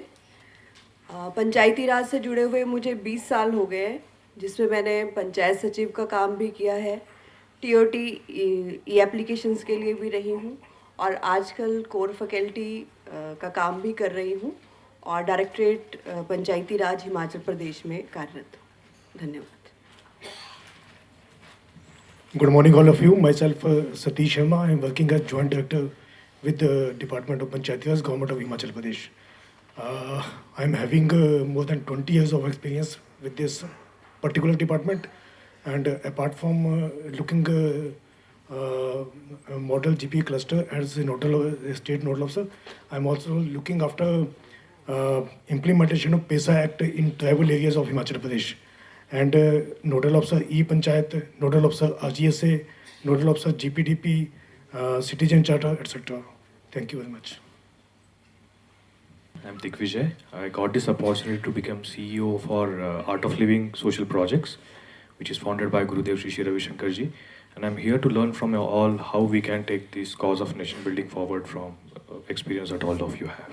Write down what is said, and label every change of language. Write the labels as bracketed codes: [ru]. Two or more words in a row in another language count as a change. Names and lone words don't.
[hi] पंचायती राज से जुड़े हुए मुझे 20 साल हो गए हैं, जिसमें मैंने पंचायत सचिव का काम भी किया है, [en] TOT applications [hi] के लिए भी रही हूँ और आजकल [en] core faculty [hi] का काम भी कर रही हूँ और डायरेक्टरेट पंचायती राज हिमाचल प्रदेश में कार्यरत हूँ। धन्यवाद। [en] Good morning, all of you. Myself, Satish Sharma. I am working as Joint Director with the Department of Panchayati Raj, Government of Himachal Pradesh. I am having more than 20 years of experience with this particular department, and apart from looking model GP cluster as a state nodal officer, I am also looking after implementation of PESA Act in tribal areas of Himachal Pradesh. And nodal officer E-Panchayat, nodal officer RGSA, nodal officer GPDP, citizen charter, etc. Thank you very much. I'm Digvijay. I got this opportunity to become CEO for Art of Living Social Projects, which is founded by Gurudev Shri Ravi Shankar ji. And I'm here to learn from you all how we can take this cause of nation building forward from experience that all of you have.